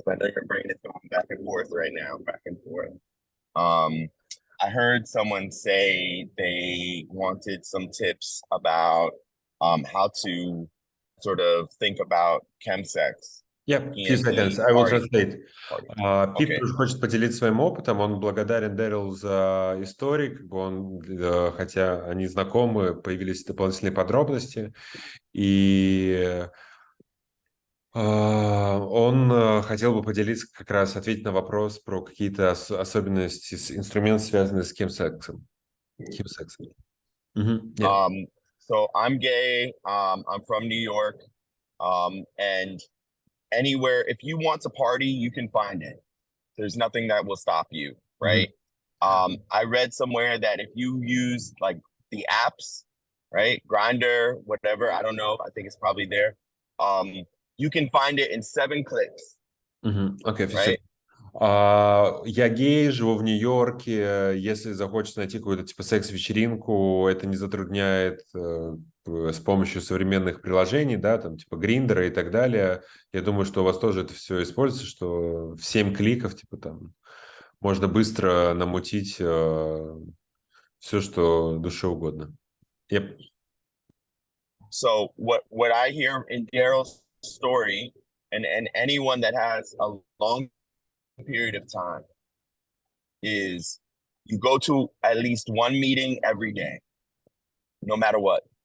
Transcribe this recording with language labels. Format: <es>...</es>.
<en>I know your brain is going back and forth right now, back and forth. I heard someone say they wanted some tips about how to sort of think about chemsex. Few seconds, I will translate. Пит Okay.</en> <ru>тоже хочет поделиться своим опытом, он благодарен Дэрилу за историю, как бы он, хотя они знакомы, появились дополнительные подробности, и он хотел бы поделиться, как раз ответить на вопрос про какие-то особенности, инструменты, связанные с химсексом.</ru> <en>So I'm gay, I'm from New York, and anywhere, if you want to party, you can find it. There's nothing that will stop you, right? I read somewhere that if you use like the apps, right, Grindr, whatever, I don't know, I think it's probably there, you can find it in 7 clicks. Okay, right?</en> <ru>Я гей, живу в Нью-Йорке. Если захочешь найти какую-то типа секс-вечеринку, это не затрудняет с помощью современных приложений, да, там типа Гриндера и так далее. Я думаю, что у вас тоже это все используется, что в 7 кликов типа там можно быстро намутить все, что душе угодно.</ru> <en>Yep. So what I hear in Daryl's story, and anyone that has a long period of time, is you go to at least one meeting every day, no matter what.</en>